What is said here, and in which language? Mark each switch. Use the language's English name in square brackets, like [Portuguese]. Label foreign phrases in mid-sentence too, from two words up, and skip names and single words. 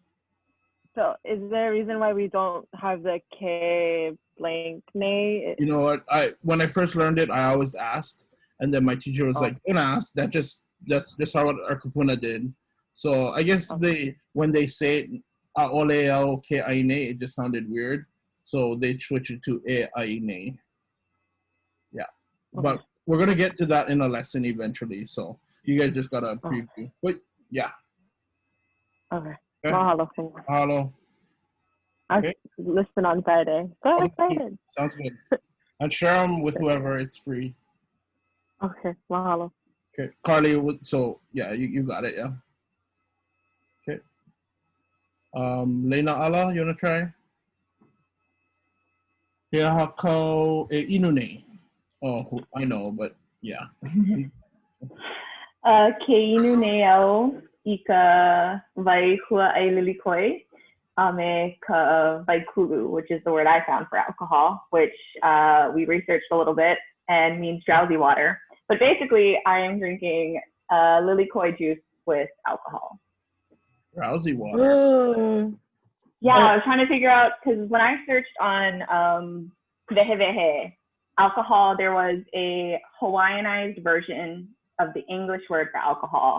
[English] So is there a reason why we don't have the K blank nay? You know what? When I first learned it, I always asked, and then my teacher was like, "Don't ask. That's just how our kapuna did." So I guess when they say it, [Hawaiian] ʻAʻole au ke ʻaine, [English] it just sounded weird, so they switched it to e ʻaine. Yeah, but we're gonna get to that in a lesson eventually. So you guys just gotta preview. But yeah. Okay. Mahalo. Mahalo. Okay. I'll listen on Friday. So excited. Sounds good. And share them with whoever. It's free. Okay. Mahalo. Okay. Carly, so yeah, you got it, yeah. Okay. Leina ala, you wanna try? [Hawaiian] He aha kau e inu nei. [English] Oh, I know, but yeah. [Hawaiian] Ke inu nei au I ka wai hua ai lilikoi me ka wai kulu, [English] which is the word I found for alcohol, which we researched a little bit and means drowsy water. But basically, I am drinking lilikoi juice with alcohol. Drowsy water. Yeah, I was trying to figure out, because when I searched on vehe alcohol, there was a Hawaiianized version of the English word for alcohol.